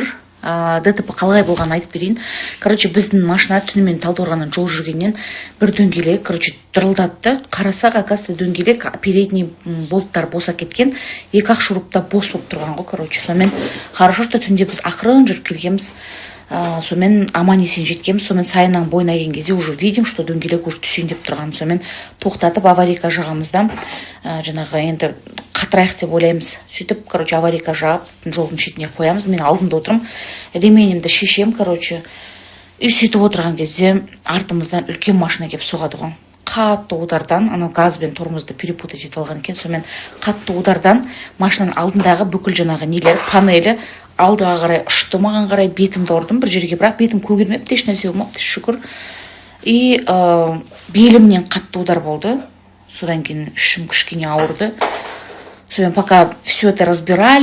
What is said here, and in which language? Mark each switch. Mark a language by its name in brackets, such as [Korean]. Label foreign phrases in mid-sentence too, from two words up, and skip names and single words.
[Kazakh] ДТП қалай болғанын айтып берейін. Біздің машина түнімен Талдықорғаннан жол жүргеннен бір дөңгелек, дырылдатты. Қарасақ, оказывается, дөңгелек передний болттар боса кеткен, екі-ақ шурупта бос болып тұрған ғой, Сонымен [Russian] хорошо, что [Kazakh] түнде біз ақырын жүріп келгенбіз. Сонымен аман есен жеткенбіз. Сонымен Сайынның бойына келген кезде [Russian] уже видим, что [Kazakh] дөңгелек уже түсейін деп тұрған. Сонымен тоқтатып аварийка жағамызда, жаңағы енді қатырайық деп ойлаймыз. Сөйтіп, аварийка жағып, жолдың шетіне қоямыз. Мен алдында отырмын, ременімді шешем, и сөйтіп отырған кезде артымыздан үлкен машина келіп соғады ғой. Қатты удардан, анау газ бен тормозды перепутать етіп алған екен. Сонымен қатты удардан машинаның алдындағы бүкіл жаңағы нелер, панелі алдыға қарай ұшты, маған қарай бетімді ұрдым бір жерге, бірақ бетім көгермепті, еш нәрсе болмапты, шүкір. И белімнен қатты удар болды. Содан кейін ішім кішкене ауырды. [Russian] Содан пока все это разбирали.